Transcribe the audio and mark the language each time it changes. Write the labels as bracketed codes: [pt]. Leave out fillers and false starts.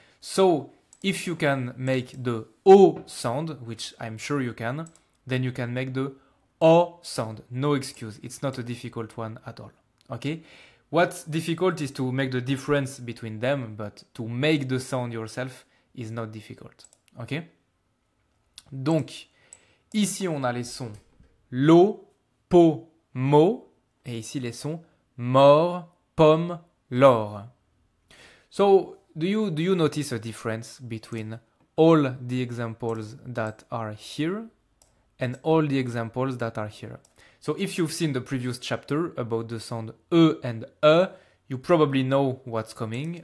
[en] So if you can make the O sound, which I'm sure you can, then you can make the O sound. No excuse. It's not a difficult one at all. Okay? What's difficult is to make the difference between them, but to make the sound yourself is not difficult. Okay? [fr] Donc, ici on a les sons l'eau, pot, mot, et ici les sons mort, pomme, l'or. [en] So, do you notice a difference between all the examples that are here and all the examples that are here? So if you've seen the previous chapter about the sound E and E, you probably know what's coming.